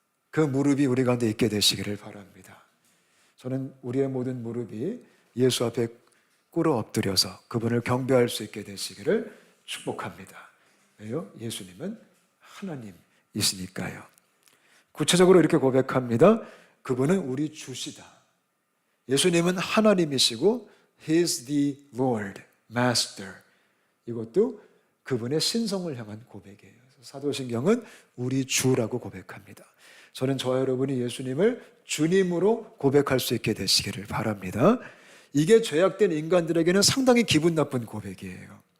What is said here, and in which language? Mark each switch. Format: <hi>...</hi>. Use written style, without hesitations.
<ko>그 무릎이 우리 가운데 있게 되시기를 바랍니다. 저는 우리의 모든 무릎이 예수 앞에 꿇어 엎드려서 그분을 경배할 수 있게 되시기를 축복합니다. 왜요? 예수님은 하나님이시니까요. 구체적으로 이렇게 고백합니다. 그분은 우리 주시다. 예수님은 하나님이시고</ko> <en>He is the Lord, Master.</en> <ko>이것도 그분의 신성을 향한 고백이에요. 사도신경은 우리 주라고 고백합니다. 저는 저와 여러분이 예수님을 주님으로 고백할 수 있게 되시기를 바랍니다. 이게 죄악된 인간들에게는 상당히 기분 나쁜 고백이에요.</ko>